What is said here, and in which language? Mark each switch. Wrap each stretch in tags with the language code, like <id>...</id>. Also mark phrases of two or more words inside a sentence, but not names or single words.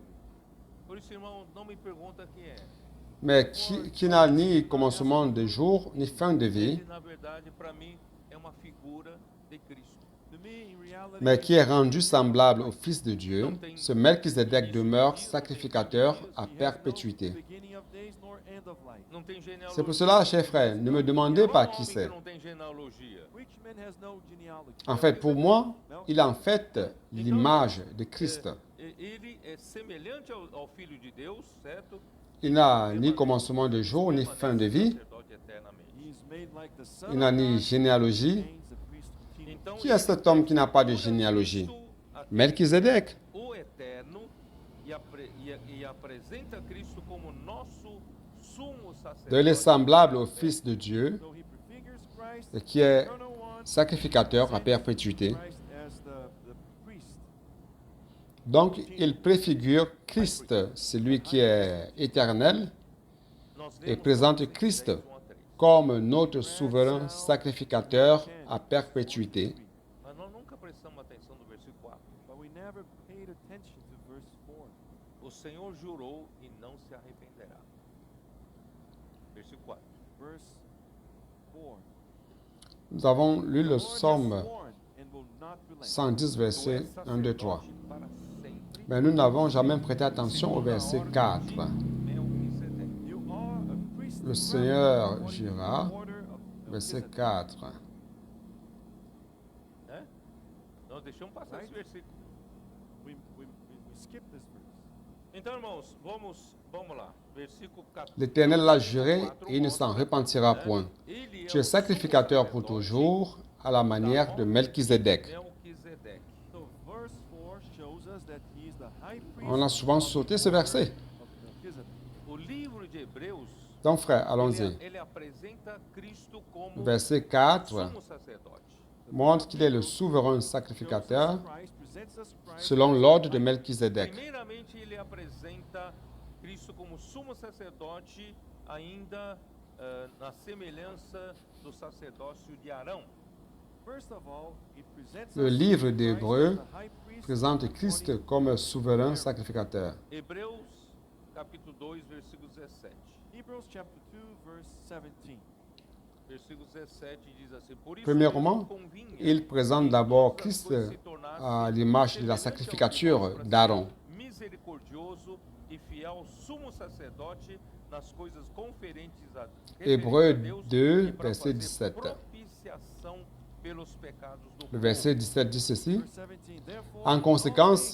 <pt>Por isso, irmão, não me pergunta quem é.</pt> <fr>Mais qui n'a ni commencement de jour, ni fin de vie,</fr> <pt>Ele, na verdade, para mim, é uma figura de Cristo.</pt> <en>To me, in reality,</en> <fr>mais qui est rendu semblable au Fils de Dieu, ce Melchizedek demeure sacrificateur à perpétuité.</fr> <en>beginning of days nor end of life.</en> <pt>Não tem genealogia.</pt> <fr>C'est pour cela, chers frères, ne me demandez</fr> <pt>Qual</pt> <fr>pas</fr> <pt>homem</pt> <fr>qui</fr> <pt>que</pt> <fr>c'est.</fr> <pt>não tem genealogia?</pt> <en>Which man has no genealogy?</en> <fr>En fait, pour moi, il est en fait l'image de Christ.</fr> <pt>Ele é semelhante ao Filho de Deus, certo?</pt> <fr>Il n'a ni commencement de jour, ni fin de vie.</fr> <pt>Sacerdote eternamente.</pt> <en>He is made like the Son</en> <fr>Il n'a</fr> <en>of</en> <fr>ni</fr> <en>God,</en> <fr>généalogie.</fr> <en>remains a priest continually.</en> <pt>Então,</pt> <fr>Qui est cet homme qui n'a pas de généalogie?</fr> <pt>Cristo, Melchizedek. o eterno, e apresenta Cristo como nosso sumo</pt> <fr>Donc, il est</fr> <pt>sacerdote.</pt> <fr>semblable au Fils de Dieu,</fr> <en>So he prefigures Christ,</en> <fr>et qui est</fr> <en>eternal one,</en> <fr>sacrificateur à perpétuité.</fr> <en>Christ as the priest.</en> <fr>Donc, il préfigure Christ, celui qui est éternel,</fr> <pt>Nós</pt> <fr>et</fr> <pt>lemos</pt> <fr>présente</fr> <pt>Colossenses</pt> <fr>Christ 10, 1 à 13. comme notre souverain sacrificateur à perpétuité.</fr> <pt>Mas nós nunca prestamos atenção no versículo 4.</pt> <en>But we never paid attention to verse 4.</en> <pt>O Senhor jurou e não se arrependerá. Versículo 4.</pt> <en>Verse 4.</en> <fr>Nous avons lu le</fr> <en>The Lord has</en> <fr>psaume</fr> <en>sworn and will not relent.</en> <fr>110,</fr> <pt>Tu</pt> <fr>verset</fr> <pt>és</pt> <fr>1, 2, 3.</fr> <pt>sacerdote para sempre.</pt> <fr>Mais nous n'avons jamais prêté attention au</fr> <pt>Segundo a</pt> <fr>verset</fr> <pt>ordem</pt> <fr>4.</fr> <pt>de Melquisedeque.</pt> <en>You are a priest</en> <fr>Le</fr> <en>forever</en> <fr>Seigneur</fr> <en>according to the</en> <fr>jura,</fr> <en>order of</en> <fr>verset</fr> <en>Melchizedek.</en> <fr>4.</fr> <pt>Né? Nós deixamos passar esse versículo.</pt> <en>We skip this verse.</en> <pt>Então, irmãos, vamos lá. Versículo 14.</pt> <fr>L'Éternel l'a juré et il ne s'en repentira point.</fr> <pt>Ele é</pt> <fr>Tu</fr> <pt>o</pt> <fr>es sacrificateur pour</fr> <pt>sumo</pt> <fr>toujours à la manière de Melchizedek.</fr> <pt>Melquisedeque.</pt> <en>So verse 4 shows us that he is the high priest</en> <fr>On a souvent</fr> <en>of the</en> <fr>sauté ce verset.</fr> <en>of Melchizedek.</en> <pt>O livro de Hebreus,</pt> <fr>Donc, frère, allons-y.</fr> <pt>ele apresenta Cristo como</pt> <fr>Verset 4</fr> <pt>sumo sacerdote.</pt> <fr>montre qu'il est le souverain sacrificateur</fr> <en>Shows us Christ, presents us Christ</en> <fr>selon l'ordre de Melchizedek.</fr> <pt>Primeiramente, ele apresenta Cristo como sumo sacerdote, ainda na semelhança do sacerdócio de Arão.</pt> <en>First of all, it presents</en> <fr>Le</fr> <en>us</en> <fr>livre</fr> <en>Christ</en> <fr>d'Hébreux</fr> <en>as the high priest</en> <fr>présente</fr> <en>according</en> <fr>Christ comme souverain sacrificateur.</fr> <pt>Hebreus, capítulo 2, versículo 17.</pt> <en>Hebrews chapter 2 verse 17.</en> <pt>Versículo 17 diz assim: Por isso</pt> <fr>Premièrement,</fr> <pt>lhes convinha</pt> <fr>il présente</fr> <pt>que</pt> <fr>d'abord</fr> <pt>todas as</pt> <fr>Christ</fr> <pt>coisas se tornassem</pt> <fr>à l'image de la</fr> <pt>semelhantes ao</pt> <fr>sacrificature</fr> <pt>Filho, para ser</pt> <fr>d'Aaron.</fr> <pt>misericordioso e fiel sumo sacerdote nas coisas conferentes a</pt> <fr>Hébreux</fr> <pt>referentes a Deus</pt> <fr>2,</fr> <pt>e para</pt> <fr>verset</fr> <pt>fazer</pt> <fr>17.</fr> <pt>propiciação pelos pecados do</pt> <fr>Le</fr> <pt>povo.</pt> <fr>verset 17 dit ceci.</fr> <en>Verse 17. Therefore,</en> <fr>En</fr> <en>in all</en> <fr>conséquence,</fr>